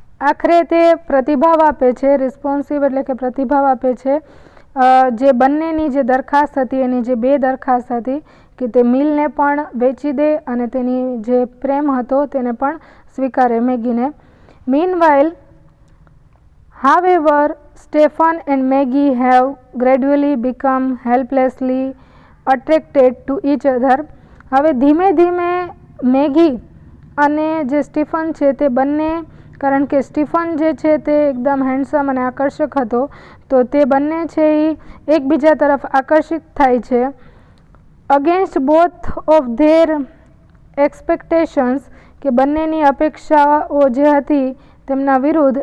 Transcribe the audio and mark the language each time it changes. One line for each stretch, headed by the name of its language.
Gujarati: આખરે તે પ્રતિભાવ આપે છે, રિસ્પોન્સિવ એટલે કે પ્રતિભાવ આપે છે જે બંનેની જે દરખાસ્ત હતી એની જે બે દરખાસ્ત હતી કે તે મિલને પણ વેચી દે અને તેની જે પ્રેમ હતો તેને પણ સ્વીકારે મેગીને.
English: Meanwhile however Stefan and Maggie have gradually become helplessly attracted to each other.
Gujarati: હવે ધીમે ધીમે મેગી અને જે સ્ટીફન છે તે બંને, કારણ કે સ્ટીફન જે છે તે એકદમ હેન્ડસમ અને આકર્ષક હતો, તો તે બંને છે એ એકબીજા તરફ આકર્ષિત થાય છે.
English: against both of their expectations,
Gujarati: કે બંનેની અપેક્ષાઓ જે હતી તેમના વિરુદ્ધ.